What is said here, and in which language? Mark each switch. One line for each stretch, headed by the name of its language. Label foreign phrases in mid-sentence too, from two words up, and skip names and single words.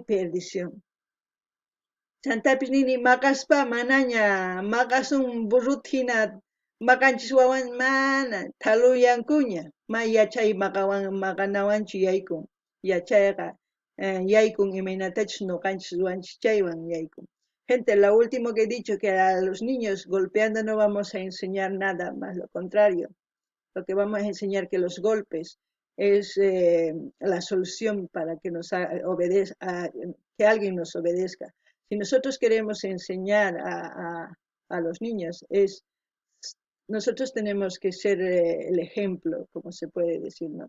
Quechua: perdición chantapis nini maqaspa manaña maqasun burruta hina maqanchis wawan mana thaluyankuña ma yachay maqanawanchu yaykun yachayqa yaykun imaynatachus nuqanchis ruanchis chaywan yaykun
Spanish: gente lo último que he dicho que a los niños golpeando no vamos a enseñar nada más lo contrario lo que vamos a enseñar que los golpes es la solución para que nos obedezca, que alguien nos obedezca. Si nosotros queremos enseñar a los niños, nosotros tenemos que ser el ejemplo, como se puede decir, ¿no?